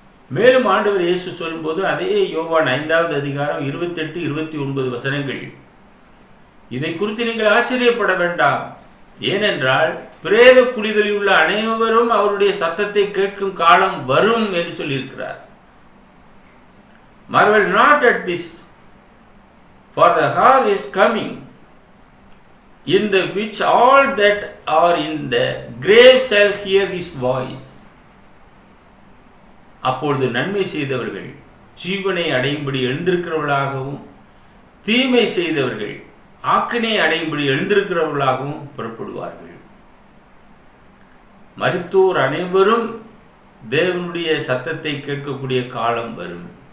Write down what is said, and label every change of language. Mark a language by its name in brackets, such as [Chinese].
[Tamil] மேலும் ஆண்டவர் இயேசு சொல்லும்போது அதே யோவான் 5வது அதிகாரம் 28, 29 வசனங்கள், இதை குறித்து நீங்கள் ஆச்சரியப்பட வேண்டாம், ஏனென்றால் பிரேத குழிகளில் உள்ள அனைவரும் அவருடைய சத்தத்தை கேட்கும் காலம் வரும் என்று சொல்லியிருக்கிறார். [English] Marvel not at this, for the hour is coming, in the which all that are in the grave shall hear his voice. [Tamil] அப்பொழுது நன்மை செய்தவர்கள் ஜீவனை அடையும்படி எழுந்திருக்கிறவர்களாகவும், தீமை செய்தவர்கள் ஆக்கினை அடையும்படி எழுந்திருக்கிறவர்களாகவும் புறப்படுவார்கள். மரித்தோர் அனைவரும் தேவனுடைய சத்தத்தை கேட்கக்கூடிய காலம் வரும்.